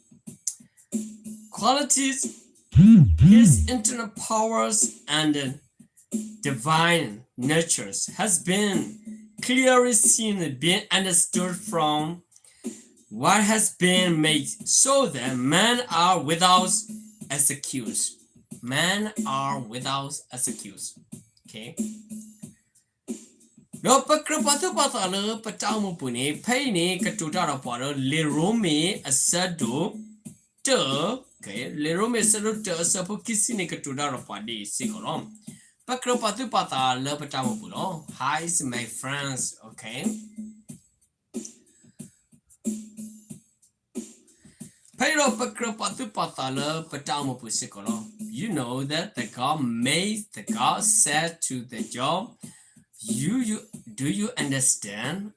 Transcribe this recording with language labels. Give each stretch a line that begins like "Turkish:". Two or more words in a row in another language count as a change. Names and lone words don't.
English: Qualities, his internal powers and divine natures has been clearly seen and being understood from what has been made, so that men are without excuse. Men are without excuse. Okay. No pakrapatu patalo patamu puni paini katuta paro le rome asado to okay le rome asado to sapo kisini katuta padi sikolom. Pakrapatu patalo patamu puno. Hi, my friends. Okay. You know that the God said to the Job, do you understand?